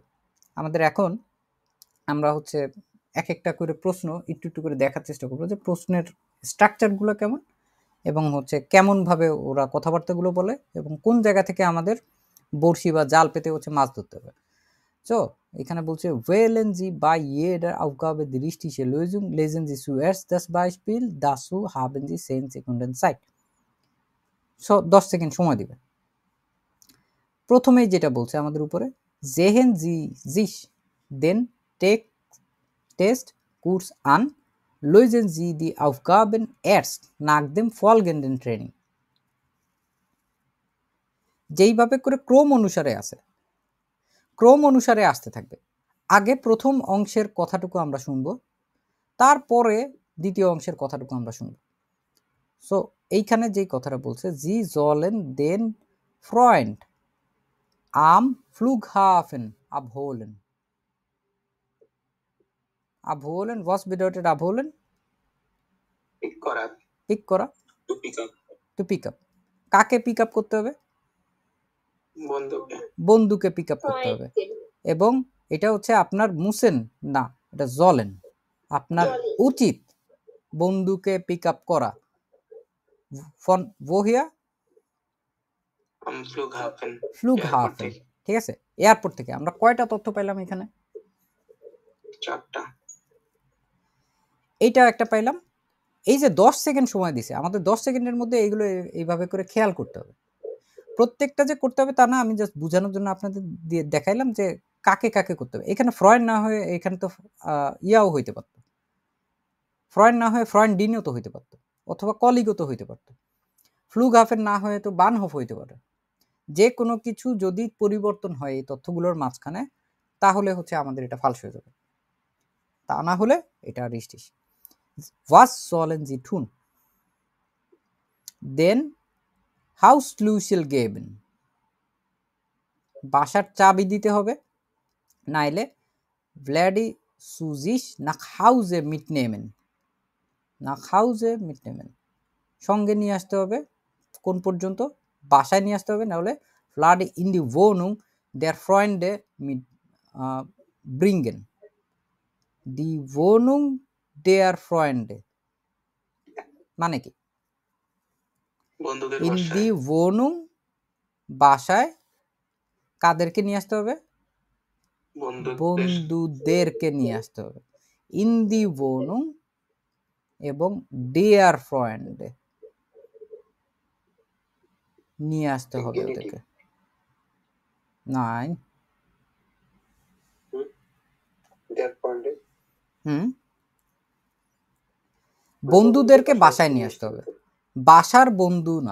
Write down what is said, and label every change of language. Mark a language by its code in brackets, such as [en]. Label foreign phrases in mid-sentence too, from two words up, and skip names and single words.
[bn] আমাদের এখন আমরা হচ্ছে এক একটা করে প্রশ্ন একটু করে দেখার চেষ্টা করবো যে প্রশ্নের স্ট্রাকচারগুলো কেমন, এবং হচ্ছে কেমনভাবে ওরা কথাবার্তাগুলো বলে, এবং কোন জায়গা থেকে আমাদের বড়শি বা জাল পেতে হচ্ছে মাছ ধরতে হবে। সো এখানে বলছে [de] wählen Sie bei jeder Aufgabe die richtige Lösung, lesen Sie zuerst das Beispiel, dazu haben Sie 10 Sekunden Zeit. [bn] সো 10 সেকেন্ড সময় দিবে। প্রথমেই যেটা বলছে আমাদের উপরে, [de] sehen Sie sich den Testkurs an, lösen Sie die Aufgaben erst nach dem folgenden Training. [bn] যেইভাবে করে ক্রম অনুসারে আসতে থাকবে। আগে প্রথম অংশের কথাটুকু আমরা শুনবো, তারপরে দ্বিতীয় অংশের কথাটুকু আমরা শুনবো। সো এইখানে যেই কথাটা বলছে, [de] Sie sollen den Freund am Flughafen abholen. Abholen, was bedeutet abholen? [bn] পিক করা, পিক করা, [en] to pick up, to pick up. [bn] কাকে পিক আপ করতে হবে? বন্ধুকে। বন্ধুকে পিক আপ করতে হবে। এবং এটা হচ্ছে আপনার মুসেন না, এটা জলেন, আপনার উচিত বন্ধুকে পিক আপ করা। [de] ফন woher? Am Flughafen. Flughafen, [bn] ঠিক আছে? এয়ারপোর্ট থেকে আমরা কয়টা তথ্য পাইলাম এখানে? 4টা। এইটা একটা পাইলাম। এই যে 10 সেকেন্ড সময় দিছে, আমাদের 10 সেকেন্ডের মধ্যে এইগুলো এইভাবে করে খেয়াল করতে হবে। প্রত্যেকটা যে করতে হবে তা না, আমি জাস্ট বুঝানোর জন্য আপনাদের দিয়ে দেখাইলাম যে কাকে কাকে করতে হবে। এখানে ফ্রয়েড না হয়ে এখানে তো ইয়াও হইতে পারত, ফ্রয়েড না হয়ে ফ্রয়েন্ডিনও তো হইতে পারত, অথবা কলিগও তো হইতে পারত। ফ্লুগহাফের না হয়ে তো বানহফ হইতে পারে। যে কোনো কিছু যদি পরিবর্তন হয় এই তথ্যগুলোর মাঝখানে, তাহলে হচ্ছে আমাদের এটা ফালস হয়ে যাবে। তা না হলে এটা [de] richtig. Was sollen Sie tun? Den Hausschlüssel geben. [bn] বাসার চাবি দিতে হবে, নাইলে [de] Vladi zu sich nach Hause mitnehmen. Nach Hause mitnehmen. [bn] সঙ্গে নিয়ে আসতে হবে, কোন পর্যন্ত? বাসায় নিয়ে আসতে হবে, নাহলে [de] Vladi in die Wohnung der Freunde mit bringen. Die Wohnung der Freunde মানে কি? [bn] বন্ধুদের [de] in [bn] বাসায়। [de] die Wohnung [bn] বাসায় কাদেরকে নিয়ে আসতে হবে? বন্ধুদেরকে নিয়ে আসতে হবে। [de] in die Wohnung [bn] এবং [de] der Freunde [bn] নিয়ে আসতে হবে ওদেরকে। নাই, [de] Der Freunde। [bn] বন্ধুদেরকে বাসায় নিয়ে আসতে হবে, বাসার বন্ধু না।